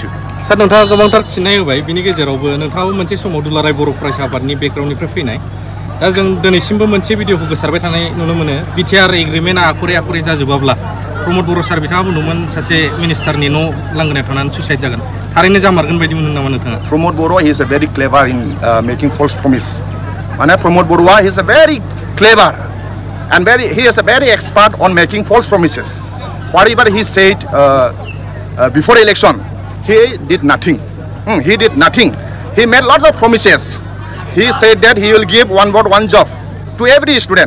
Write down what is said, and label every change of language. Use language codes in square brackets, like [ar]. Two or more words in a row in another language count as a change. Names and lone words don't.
[brx] सार नोंथाङा गोबांथार फिननाय होबाय बिनि गेजेरावबो नोंथाङाबो मोनसे समाव दुलाराय बर' फरायसा आफादनि बेकग्राउन्डनिफ्राय फैनाय दा जों दिनैसिमबो मोनसे भिडिअखौ गोसारबाय थानाय नुनो मोनो बिटिआर एग्रिमेन्टआ आखरे जाजोबाब्ला प्रमद बर' सार बिथाङा बुंदोंमोन सासे मिनिस्टारनि न' लांगोनायाव थानानै सुसाइड जागोन थारैनो जामारगोन बायदि मोनो नामा नोंथाङा [en] Pramod Boro he is a very clever in making false promise माने Pramod Boro-a he is a very clever and he is a very expert on making false promises. Whatever he said before election, he did nothing. He did nothing. He made lots of promises. He said that he will give one vote, one job to every student.